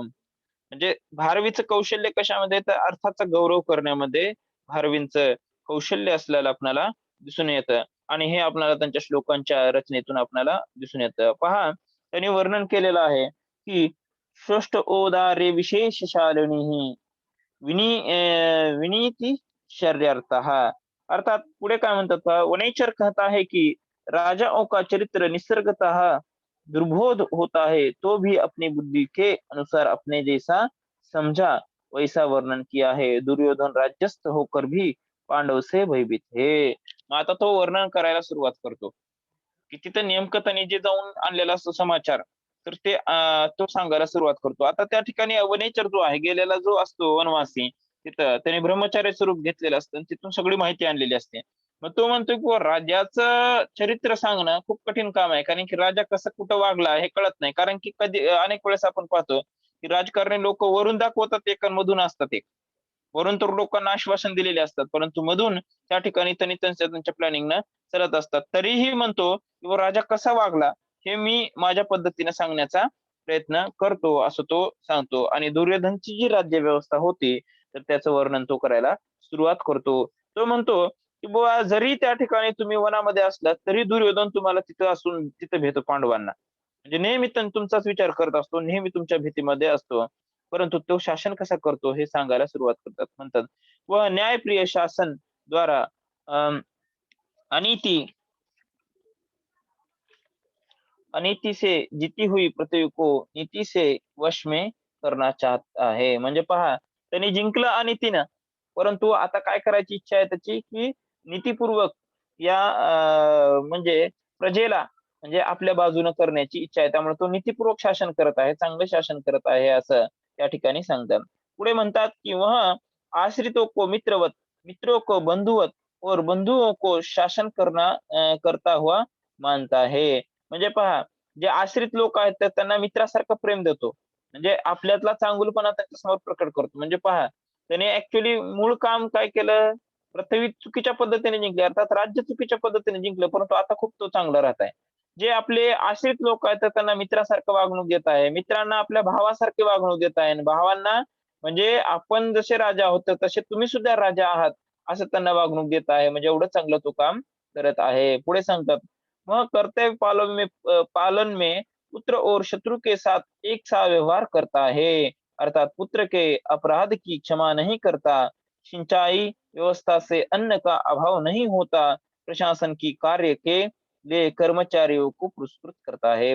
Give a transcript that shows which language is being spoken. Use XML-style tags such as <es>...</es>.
<mr>म्हणजे भारवीचं कौशल्य कशामध्ये, तर अर्थाचा गौरव करण्यामध्ये भारवींचं कौशल्य असलेलं आपल्याला दिसून येतं. आणि हे आपल्याला त्यांच्या श्लोकांच्या रचनेतून आपल्याला दिसून येतं. पहा, त्यांनी वर्णन केलेलं आहे की षष्ठ ओदारे विशेष शालिनी विनीति शर्यार्थः. अर्थात पुढे काय म्हणतात पहा,</mr> <hi>वनेचर कहता है कि राजाओं का चरित्र निसर्गतः दुर्बोध होता है, तो भी अपनी बुद्धि के अनुसार अपने जैसा समझा वैसा वर्णन किया है. दुर्योधन राज्यस्थ होकर भी पांडव से भयभीत है.</hi> <mr>मग आता तो वर्णन करायला सुरुवात करतो की तिथं नेमकं त्यांनी जे जाऊन आणलेला असतो समाचार, तर ते तो सांगायला सुरुवात करतो. आता त्या ठिकाणी वनेचर जो आहे, गेलेला जो असतो वनवासी, तिथं त्याने ब्रह्मचार्य स्वरूप घेतलेलं असतं आणि तिथून सगळी माहिती आणलेली असते. मग तो म्हणतोय की राजाचं चरित्र सांगणं खूप कठीण काम आहे, कारण की राजा कसं कुठं वागला हे कळत नाही. कारण की कधी अनेक वेळेस आपण पाहतो की राजकारणी लोक वरून दाखवतात एक आणि मधून असतात एक. वरून तर लोकांना आश्वासन दिलेले असतात, परंतु मधून त्या ठिकाणी त्यांनी त्यांच्या प्लॅनिंगनं चालत असतात. तरीही म्हणतो की राजा कसा वागला हे मी माझ्या पद्धतीने सांगण्याचा प्रयत्न करतो, असं तो सांगतो. आणि दुर्योधनची जी राज्य व्यवस्था होती, तर त्याचं वर्णन तो करायला सुरुवात करतो. तो म्हणतो की बुवा जरी त्या ठिकाणी तुम्ही वनामध्ये असलात तरी दुर्योधन तुम्हाला तिथं असून तिथं भेटतो पांडवांना. म्हणजे नेहमी तुमचाच विचार करत असतो, नेहमी तुमच्या भीतीमध्ये असतो. परंतु तो शासन कसा करतो हे सांगायला सुरुवात करतात. म्हणतात,</mr> <hi>"व न्यायप्रिय शासन द्वारा अनीति अनीति से जीती हुई पृथ्वी को नीती से वश में करना चाहता है."</hi> <mr>म्हणजे पहा, त्यांनी जिंकलं अनितीनं, परंतु आता काय करायची इच्छा आहे त्याची, की नीतीपूर्वक या म्हणजे प्रजेला म्हणजे आपल्या बाजूनं करण्याची इच्छा आहे. त्यामुळे तो नीतीपूर्वक शासन करत आहे, चांगलं शासन करत आहे असं त्या ठिकाणी सांगतात. पुढे म्हणतात, की</mr> <hi>"वह आश्रितों को मित्रवत, मित्रों को बंधुवत और बंधुओं को शासन करता हुआ मानता है."</hi> <mr>म्हणजे पहा, जे आश्रित लोक आहेत तर त्यांना मित्रासारखं प्रेम देतो. म्हणजे आपल्यातला चांगुलपणा त्यांच्यासमोर प्रकट करतो. म्हणजे पहा, त्याने ॲक्चुअली मूळ काम काय केलं? पृथ्वी चुकीच्या पद्धतीने जिंकली, अर्थात राज्य चुकीच्या पद्धतीने जिंकलं, परंतु आता खूप तो चांगला राहत आहे. जे आपले आश्रित लोक आहेत तर त्यांना मित्रासारखं वागणूक देत आहे. मित्रांना आपल्या भावासारखी वागणूक देत आहे आणि भावांना म्हणजे आपण जसे राजा आहोत, तर तसे तुम्ही सुद्धा राजा आहात, असं त्यांना वागणूक देत आहे. म्हणजे एवढं चांगलं तो काम करत आहे. पुढे सांगतात,</mr> <hi>"वह कर्तव्य पालन में पुत्र और शत्रु के साथ एक सा व्यवहार करता है." अर्थात पुत्र के अपराध की क्षमा नहीं करता, सिंचाई व्यवस्था से अन्न का अभाव नहीं होता, प्रशासन की कार्य के लिए कर्मचारियों को पुरस्कृत करता है.</hi>